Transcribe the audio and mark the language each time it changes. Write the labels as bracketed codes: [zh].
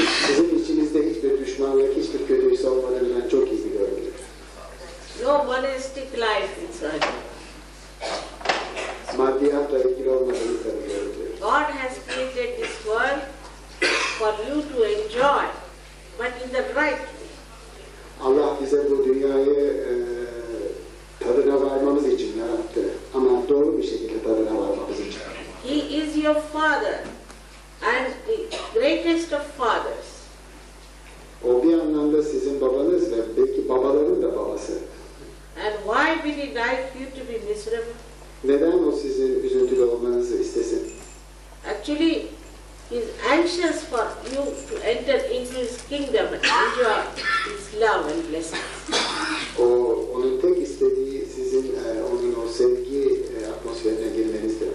[tr] Sizin içinizde hiçbir düşmanlık, hiçbir kötü his olmadığını ben çok iyi biliyorum. [en] No monastic life inside. [tr] Maddiyatla ilgili olmadığını tanıyorum. [en] God has created this world for you to enjoy, but in the right way. [tr] Allah bize bu dünyayı tadına varmamız için yarattı. Ama doğru bir şekilde tadına varmamız için. [en] He is your father and the greatest of fathers. [tr] O bir anlamda sizin babanız ve belki babaların da babası. [en] And why will he like you to be miserable? [tr] Neden o sizin üzüntülü olmanızı istesin? [en] Actually, he is anxious for you to enter into his kingdom and enjoy his love and blessings. [tr] Onun tek istediği sizin onun o sevgi atmosferine girmenizdir.